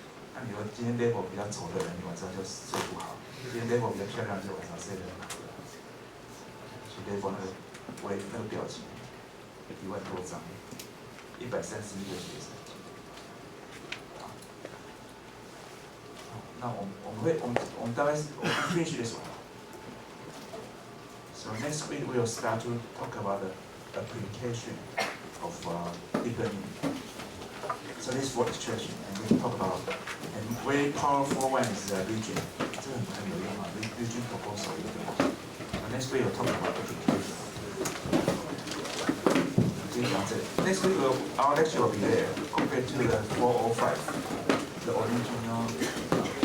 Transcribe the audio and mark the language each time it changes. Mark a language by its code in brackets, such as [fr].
[zh] 那你说今天 label 比较丑的人，你晚上就睡不好；今天 label 比较漂亮，就晚上睡得很好。所以 label 那个表情，1万多张，131个学生。那我们大概是 [en] finish this one. So next week we will start to talk about the application of deep learning. So this is for extraction, and we talk about a very powerful one is region. [zh] 这个很有用啊 ，region proposal 一个。 [en] Next week we'll talk about application. [zh] 今天讲这个。 [en] Next week our lecture will be there compared to the 405, the original.